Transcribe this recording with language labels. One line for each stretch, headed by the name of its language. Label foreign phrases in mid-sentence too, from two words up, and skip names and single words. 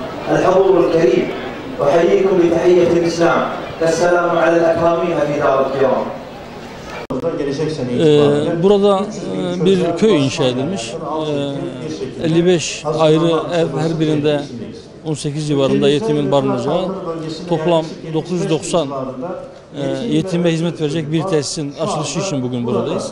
Arabic: الحضور الكريم أحييكم بتحية الإسلام السلام على الأكرمين في دار الكرام.
Turkish: Burada bir köy inşa edilmiş. 55 ayrı ev, her birinde 18 civarında yetimin barınacağı, toplam 990 yetime hizmet verecek bir tesisin açılışı için bugün buradayız.